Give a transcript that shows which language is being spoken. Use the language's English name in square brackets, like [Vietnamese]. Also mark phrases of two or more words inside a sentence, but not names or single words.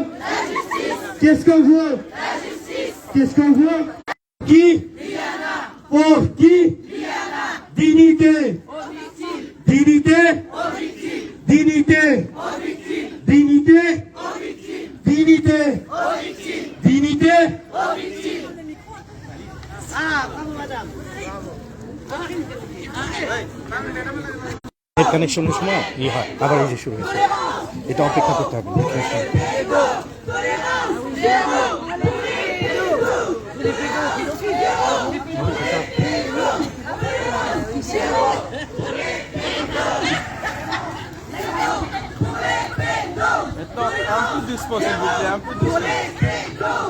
[French] Qu'est-ce qu'on veut? Qu'est-ce qu'on veut? Qui? Pour qui? Dignité? Dignité? Dignité? Dignité? Dignité? Dignité? [Bangla] কানেকশনের সময় হয় আবার এই যে শুরু হয়েছে, এটা অপেক্ষা করতে হবে। [French] Un peu doucement, s'il vous plaît, un peu doucement.